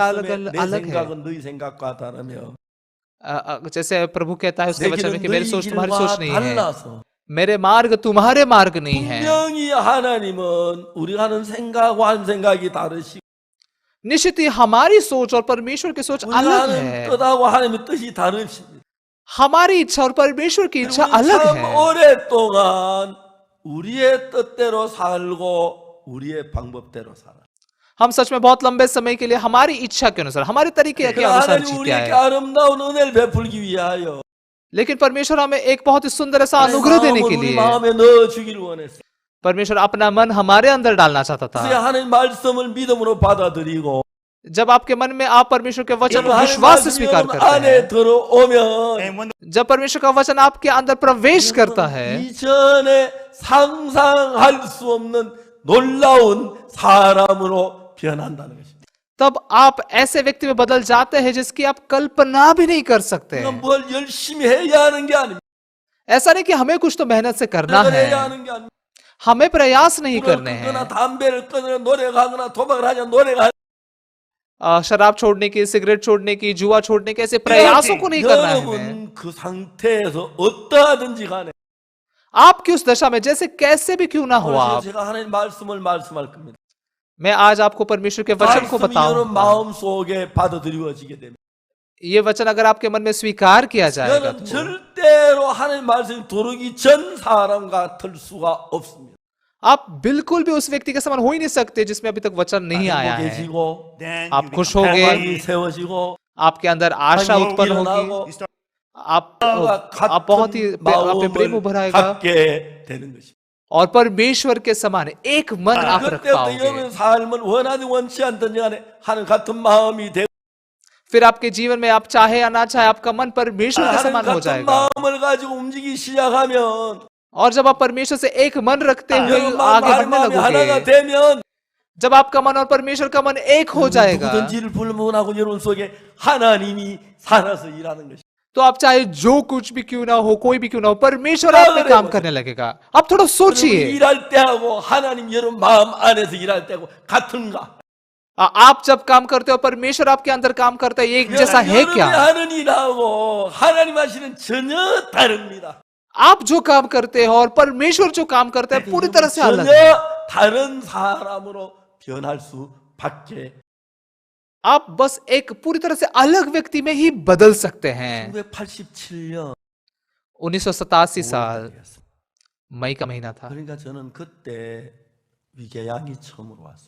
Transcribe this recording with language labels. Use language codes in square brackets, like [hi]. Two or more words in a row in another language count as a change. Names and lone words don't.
[ko] 여호와의 말씀에 내 [hi] अलग है। [ko] 생각은 너희 생각과 다르며 [hi] जैसे प्रभु कहता है उसके [ko] 내 [hi] वचन में [ko] 길은 [hi] कि मेरी [ko] 너희 [hi] सोच तुम्हारी सोच [ko] 길과 [hi] नहीं है, [ko] 달라서 [hi] मेरे मार्ग तुम्हारे मार्ग नहीं है। [ko] 분명히 하나님은 우리가 하는 생각과 하는 생각이 다르시고 [hi] निश्चित ही हमारी सोच और परमेश्वर की सोच [ko] 우리가 [hi] अलग [ko] 하는 [hi] है। [ko] 뜻하고 하나님의 뜻이 다르십니다. [hi] हमारी इच्छा और परमेश्वर की इच्छा [ko] 우리 [hi] अलग [ko] 참 [hi] है। [ko] 오랫동안 우리의 뜻대로 살고 우리의 방법대로 살아. [hi] हम सच में बहुत लंबे समय के लिए हमारी इच्छा के अनुसार, हमारे तरीके के अनुसार [ko] 하나님 [hi] जीते [ko] 우리에게 [hi] आए, [ko] 아름다운 은혜를 베풀기 위하여 [hi] लेकिन परमेश्वर हमें एक बहुत ही सुंदर ऐसा [ko] 하나님 [hi] अनुग्रह देने [ko] 마음을 [hi] के [ko] 우리 [hi] लिए [ko] 마음에 넣어주기를 원했어. [hi] परमेश्वर अपना मन हमारे अंदर डालना चाहता [ko] 그래서 [hi] था। [ko] 하나님 말씀을 믿음으로 받아들이고 [hi] जब आपके मन में आप परमेश्वर के वचन को [ko] 하나님 [hi] विश्वास से [ko] 말씀이 [hi] स्वीकार [ko] 여러분 [hi] करते हैं, [ko] 안에 들어오면 [en] And when [hi] जब परमेश्वर का वचन आपके अंदर प्रवेश करता है, [ko] 이전에 상상할 수 없는 놀라운 사람으로 변한다는 것입니다. [hi] तब आप ऐसे व्यक्ति में बदल जाते हैं जिसकी आप कल्पना भी नहीं कर सकते। [ko] 그러니까 뭘 열심히 해야 하는 게 아닙니다. [hi] ऐसा नहीं कि हमें कुछ तो मेहनत से करना [ko] 노력을 해야 [hi] है, [ko] 하는 게 아닙니다. [hi] हमें प्रयास नहीं [ko] 술을 [hi] करने [ko] 끊거나 [hi] हैं। [ko] 담배를 끊거나 노력하거나 도박을 하냐 노력하냐 [hi] शराब छोड़ने की, सिगरेट छोड़ने की, जुआ छोड़ने के ऐसे प्रयासों को नहीं करना है हमें। [ko] 여러분 그 상태에서 어떠하든지 간에 [hi] आपकी उस दशा में जैसे कैसे भी क्यों ना हो [ko] 오늘 [hi] आप, [ko] 제가 하나님 말씀을 말씀할 겁니다. [hi] मैं आज आपको परमेश्वर के वचन को [ko] 말씀이 여러분 [hi] बताऊंगा। [ko] 마음 속에 받아들여지게 됩니다. [hi] ये वचन अगर आपके मन में स्वीकार किया जाएगा [ko] 여러분 [hi] तो [ko] 절대로 하나님 말씀이 들어오기 전 사람 같을 수가 없습니다. [hi] आप बिल्कुल भी उस व्यक्ति के समान हो ही नहीं सकते जिसमें अभी तक वचन नहीं आया है। [ko] 행복해지고 [en] then [hi] आप [en] you [hi] खुश [en] become [hi] होगे, [ko] 盼望세워지고 [hi] आपके अंदर आशा [ko] 아니, [hi] उत्पन्न [ko] 일어나고, [hi] होगी, [en] you start [hi] आप बहुत ही आप पे प्रेम उभर आएगा [ko] 갖게 되는 것입니다. [hi] और परमेश्वर के समान एक मन आप रख [ko] 그때부터 [hi] पाओगे। [ko] 여러분 삶은 원하든 원치 않든지 간에 하는 같은 마음이 되고 [hi] फिर आपके जीवन में आप चाहे या ना चाहे आपका मन परमेश्वर के [ko] 하는 [hi] समान हो [ko] 같은 [hi] जाएगा। [ko] 마음을 가지고 움직이기 시작하면 [hi] और जब आप परमेश्वर से एक मन रखते हुए [ko] 여러분 [hi] आगे बढ़ने [ko] 마음이 하나가 [hi] लगोगे, [ko] 되면 [hi] जब आपका मन और परमेश्वर का मन एक हो जाएगा, [ko] 누구든지를 불문하고 여러분 속에 하나님이 살아서 일하는 것입니다. [hi] तो आप चाहे जो कुछ भी क्यों ना हो, कोई भी क्यों ना हो, परमेश्वर आप पे काम करने लगेगा। आप थोड़ा [ko] 여러분 [hi] सोचिए, [ko] 일할 때하고 하나님 여러분 마음 안에서 일할 때하고 같은가? [hi] आप जब काम करते हो परमेश्वर आपके अंदर काम करता है, ये एक जैसा है [ko] 여러분이 [hi] क्या? [ko] 하는 일하고 하나님 하시는 전혀 다릅니다. [hi] आप जो काम करते हो और परमेश्वर जो काम करता है पूरी तरह से अलग है। [ko] 전혀 다른 사람으로 변할 수밖에. [hi] आप बस एक पूरी तरह से अलग व्यक्ति में ही बदल सकते हैं। [ko] 1987년 [hi] 1987 साल मई का महीना था। [ko] 그러니까 저는 그때 위궤양이 처음으로 왔어요.